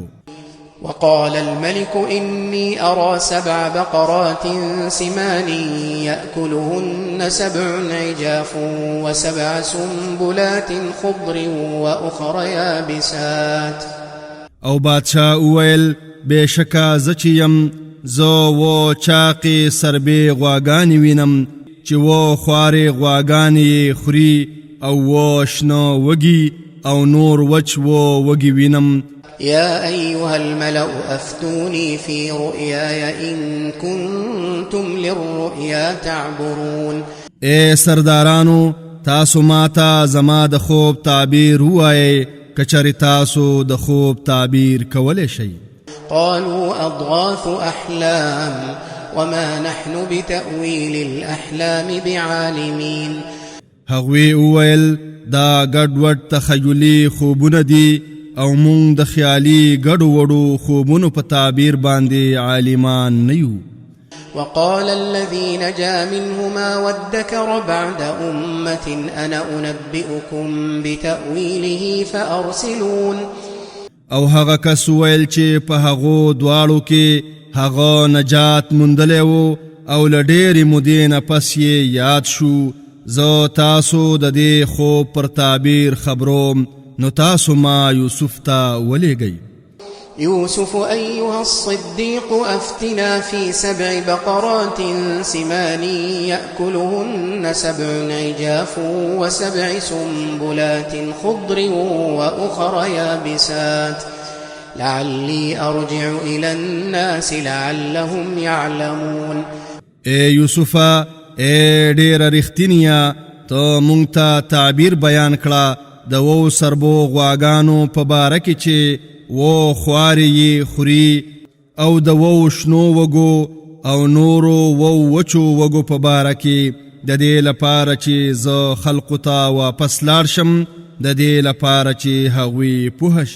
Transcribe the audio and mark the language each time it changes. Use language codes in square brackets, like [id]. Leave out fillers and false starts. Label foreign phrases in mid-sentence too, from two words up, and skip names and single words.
[ar] وقال الملك إني أرى 7 بقرات سمان يأكلهن 7 عجاف و7 سنبلات خضر وأخر يابسات. [ps] او بادشاہ وویل بېشکه زه چې یم زه و چاقې سربې غواګانې وینم چې و خوارې غواګانې خوري او و شنه وږي او نور وچ و وږي وینم. [ar] يا أيها الملأ أفتوني في رؤياي إن كنتم للرؤيا تعبرون. [ps] اے سردارانو تاسو ماته زما د خوب تعبیر ووایئ کچری تاسو د خوب تعبیر کولی شئ. [ar] قالوا أضغاث أحلام وما نحن بتأويل الأحلام بعالمين. [ps] هغوی وویل دا ګډوډ تخیلي خوبونه دي او مونږ د خیالي ګډو وډو خوبونو په تعبیر باندې عالمان نه یو. [ar] وقال الذي نجا منهما وادكر بعد أمة أنا أنبئكم بتأويله فأرسلون. [ps] او هغه کس ویل چې په هغو دواړو کې هغه نجات موندلی و او له ډېرې مودې نه پس یې یاد شو زه تاسو د دې خوب پر تعبیر خبروم نو تاسو ما یوسف ته ولیږئ. [ar] يوسف أيها الصديق أفتنا في 7 بقرات سمان يأكلهن 7 عجاف و7 سنبلات خضر وأخر يابسات لعلي أرجع إلى الناس لعلهم يعلمون. [ps] اے یوسفا اے ډېره رښتینیا ته مونږ ته تعبیر بیان کړه د وو سربو غواګانو په باره کې چې و خوارې یې خوري او د وو شنو وږو او نورو وو وچو وږو په باره کې د دې لپاره چې زه خلقو ته واپس لاړ شم د دې لپاره چې هغوی پوه شي.